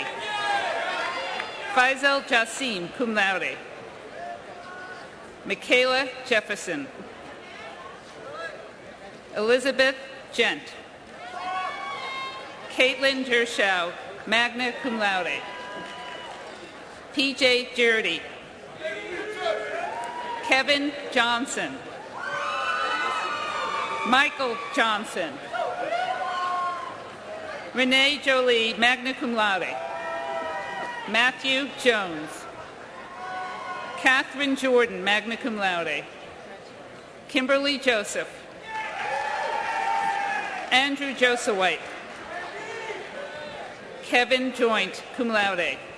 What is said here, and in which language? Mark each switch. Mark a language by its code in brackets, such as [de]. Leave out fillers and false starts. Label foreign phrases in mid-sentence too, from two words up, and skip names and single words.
[en] Faisal Jassim, [la] cum laude. [en] Michaela Jefferson. Elizabeth Gent. Caitlin Gershow, [la] magna cum laude. [en] P.J. Jurdy. Kevin Johnson. Michael Johnson. Renee Jolie, [la] magna cum laude. [en] Matthew Jones. Catherine Jordan, [la] magna cum laude. [en] Kimberly Joseph. Andrew Josewhite. Kevin Joint, [la] cum laude.